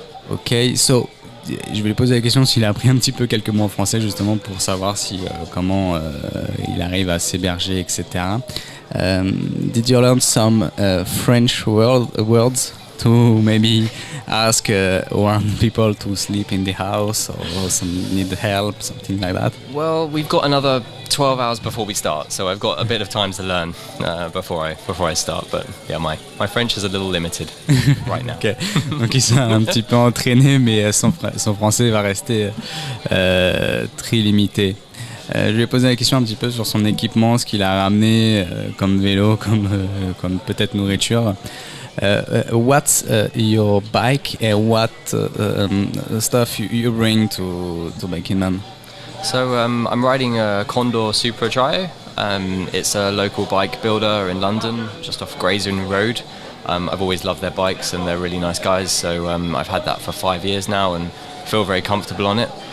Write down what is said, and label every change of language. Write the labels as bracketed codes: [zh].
[fr] Ok, so je vais lui poser la question s'il a appris un petit peu quelques mots en français, justement pour savoir comment il arrive à s'héberger, etc. [en] Did you learn some French words to maybe ask one people to sleep in the house, or some need help, something like that? Well, we've got another 12 hours before we start, so I've got a bit of time to learn before I start. But yeah, my French is a little limited right now. Okay. [fr] Donc il s'est un petit peu entraîné, mais son français va rester très limité. Je lui ai posé la question un petit peu sur son équipement, ce qu'il a ramené comme vélo, comme peut-être nourriture. [en] What's your bike and what stuff you bring to BikingMan? So I'm riding a Condor Supra Trio. It's a local bike builder in London, just off Grayson Road. I've always loved their bikes and they're really nice guys, so I've had that for 5 years now and feel very comfortable on it.